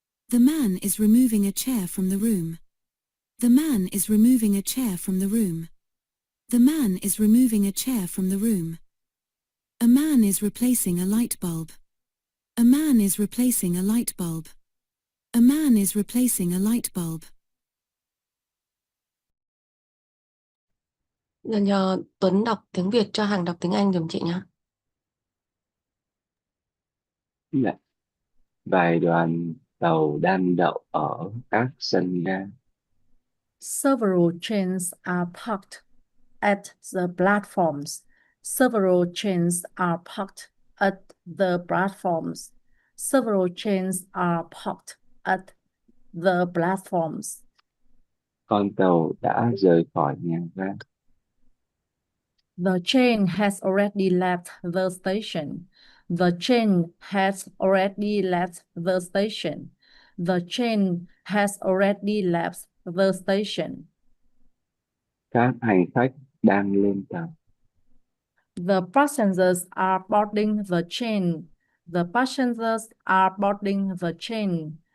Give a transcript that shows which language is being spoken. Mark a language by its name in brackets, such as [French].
[English] The man is removing a chair from the room. The man is removing a chair from the room. The man is removing a chair from the room. A man is replacing a light bulb. A man is replacing a light bulb. A man is replacing a light bulb. [Vietnamese] Giờ nhờ Tuấn đọc tiếng Việt cho Hằng đọc tiếng Anh giùm chị nhé. Dạ. Vài đoàn tàu đang đậu ở các sân ga. [English] Several trains are parked at the platforms. Several trains are parked at the platforms. Several trains are parked at the platforms. [Vietnamese] Con tàu đã rời khỏi nhà ga. [English] The train has already left the station. The train has already left the station. The train has already left the station. [Vietnamese] Các hành khách đang lên tàu. [English] The passengers are boarding the train. The passengers are boarding the train.